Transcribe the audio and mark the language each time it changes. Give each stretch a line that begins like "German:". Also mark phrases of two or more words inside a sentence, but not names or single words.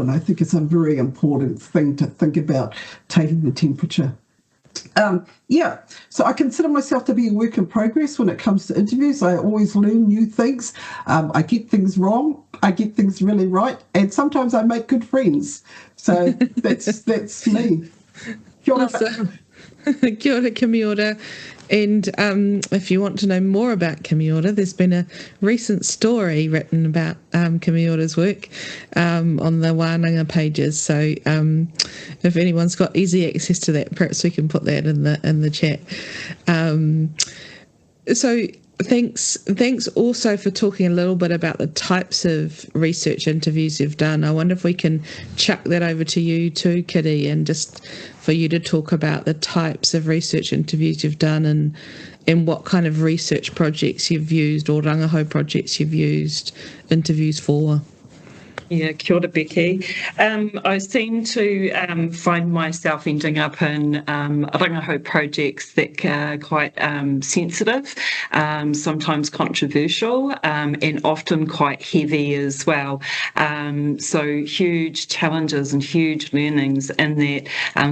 English: And I think it's a very important thing to think about, taking the temperature. So I consider myself to be a work in progress when it comes to interviews. I always learn new things. I get things wrong. I get things really right. And sometimes I make good friends. So that's me.
Māori: Kia ora.
English: Awesome.
Māori: Kia ora,
English: Kimiora. And if you want to know more about Kimiora, there's been a recent story written about Kimiora's work on the Wānanga pages. So if anyone's got easy access to that, perhaps we can put that in the chat. So thanks also for talking a little bit about the types of research interviews you've done. I wonder if we can chuck that over to you too, Kiri, and just for you to talk about the types of research interviews you've done and what kind of research projects you've used or rangahau projects you've used interviews for. Yeah,
Māori: kia ora,
English: Becky. I seem to find myself ending up in rangahau projects that are quite sensitive, sometimes controversial, and often quite heavy as well. So huge challenges and huge learnings in that.